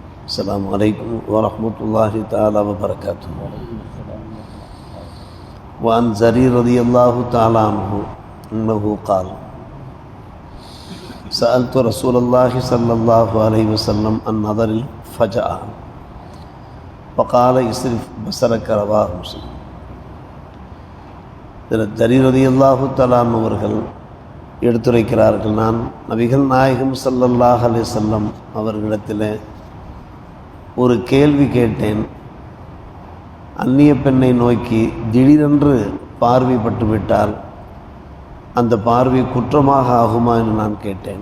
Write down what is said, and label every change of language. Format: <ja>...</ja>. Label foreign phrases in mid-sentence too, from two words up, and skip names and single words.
<ar>السلام عليكم ورحمة الله تعالى وبركاته. وعن زرير رضي الله تعالى عنه أنه قال: سألت رسول الله صلى الله عليه وسلم عن نظر الفجأة فقال اصرف بصرك. رواه مسلم.</ar> <ta>ஜரீர்</ta> <ar>رضي الله تعالى</ar> <ta>அவர்கள் எடுத்துரைக்கிறார்கள், நான் நபிகள் நாயகம்</ta> <ar>صلى الله عليه وسلم</ar> <ta>அவர்களிடத்தில் ஒரு கேள்வி கேட்டேன். அந்நிய பெண்ணை நோக்கி திடீரென்று பார்வைப்பட்டு விட்டால் அந்த பார்வை குற்றமாக ஆகுமா என்று நான் கேட்டேன்.</ta>